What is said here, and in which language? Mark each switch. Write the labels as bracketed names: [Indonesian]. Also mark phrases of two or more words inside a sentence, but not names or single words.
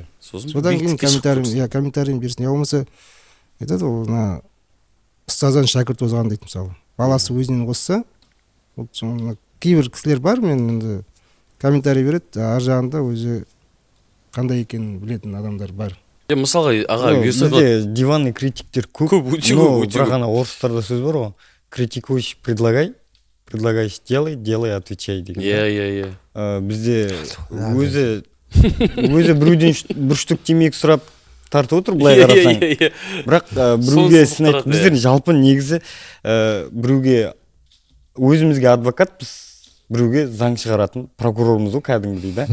[Kazakh] Содан кейін комментарийін берсін. Я болмаса айтады, ол ұстаздан шәкірт озған дейді, мысалы. Баласы өзінен қосса, кейбір кісілер бар, мен енді комментарий береді, ар жағында өзі қандай екенін білетін адамдар бар. Мысалға, аға, бізде диванный критиктер көп. Бірақ орыстарда сөз бар ғой, [Russian] критикуешь, предлагаешь, делай, отвечай деген. [Kazakh] Бізде өзі біреуден бір штук темекі сұрап тартып отыр, былай қарасаң. Бірақ біреуге сын айтып, біздер жалпы негізі біреуге өзімізге адвокатпыз, біреуге заң шығаратын прокурорымыз ғой кәдімгідей да.